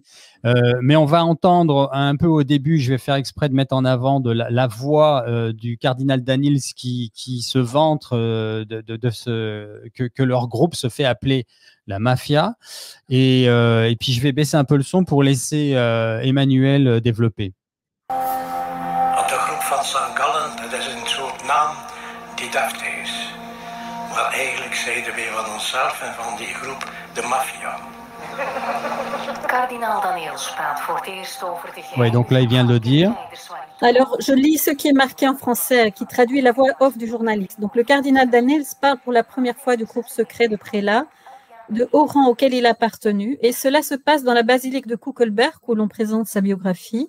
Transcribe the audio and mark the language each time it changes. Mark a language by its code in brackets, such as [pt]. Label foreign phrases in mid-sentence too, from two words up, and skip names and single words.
[fr] Mais on va entendre un peu au début, je vais faire exprès de mettre en avant la voix du cardinal Danneels qui se vante que leur groupe se fait appeler la mafia. Et puis je vais baisser un peu le son pour laisser Emmanuel développer. [nl] De groep van St. Gallen, dat is een soort naam die deftig is. Maar eigenlijk zeiden wij van onszelf en van die groep de maffia. Cardinal Danneels praat voor het eerst over de [fr] Oui, donc là, il vient de le dire. Alors, je lis ce qui est marqué en français, qui traduit la voix off du journaliste. Donc, le cardinal Danneels parle pour la première fois du groupe secret de prélats, de haut rang auquel il a appartenu, et cela se passe dans la basilique de Kuckelberg, où l'on présente sa biographie.